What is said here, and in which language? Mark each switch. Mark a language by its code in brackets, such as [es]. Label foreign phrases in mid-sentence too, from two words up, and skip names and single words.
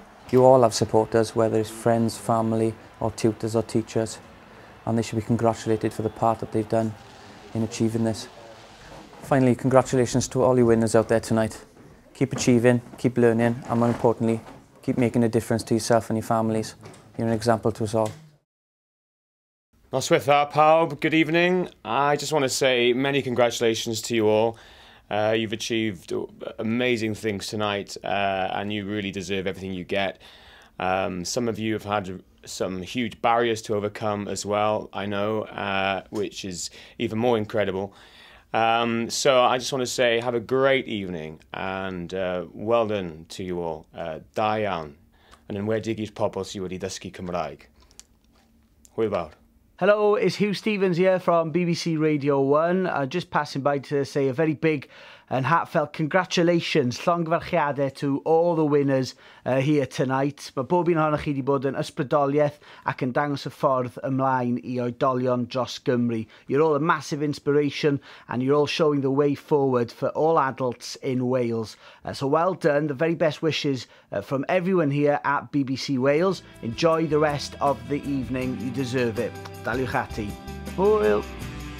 [en] You all have supporters, whether it's friends, family, or tutors or teachers, and they should be congratulated for the part that they've done in achieving this. Finally, congratulations to all you winners out there tonight. Keep achieving, keep learning, and more importantly, keep making a difference to yourself and your families. You're an example to us all. [cy] Noswaith pawb, [en] good evening. I just want to say many congratulations to you all. You've achieved amazing things tonight and you really deserve everything you get. Some of you have had some huge barriers to overcome as well, I know, which is even more incredible. So I just want to say have a great evening and well done to you all. [cy] Da iawn. Yn enwedig i'r pobl sydd wedi dysgu Cymraeg. Hwyl fawr. [en] Hello, it's Huw Stevens here from BBC Radio 1. Just passing by to say a very big and heartfelt congratulations, llongfarchiadau to all the winners here tonight. [cy] Mae bob un ohonoch chi wedi bod yn ysbrydoliaeth ac yn dangos y ffordd ymlaen I oedolion dros Gymru. [en] You're all a massive inspiration and you're all showing the way forward for all adults in Wales. So well done, the very best wishes from everyone here at BBC Wales. Enjoy the rest of the evening, you deserve it. [cy] Daliwch ati. Hwyl!